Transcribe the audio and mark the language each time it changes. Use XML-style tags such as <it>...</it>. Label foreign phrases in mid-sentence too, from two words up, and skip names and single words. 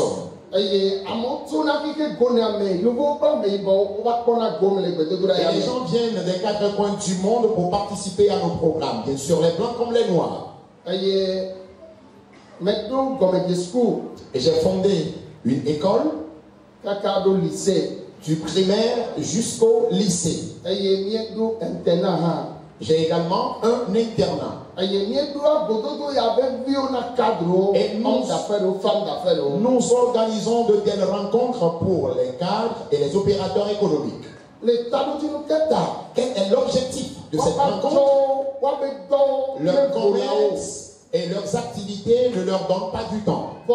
<fr>Et les gens viennent des 4 coins du monde pour participer à nos programmes, bien sûr les blancs comme les noirs. Et j'ai fondé une école du primaire jusqu'au lycée.</fr> <ee>eye miedo internat ha.</ee> <fr>J'ai également un internat.</fr> <ee>eye miedo abododo ya be viwo na cadre</ee> <fr>Et homme d'affaires ou femme d'affaires. Nous organisons de telles rencontres pour les cadres et les opérateurs économiques. Le tabou nous keta. Quel est l'objectif de cette rencontre? Leur commerce et leurs activités ne leur donnent pas du temps.</fr>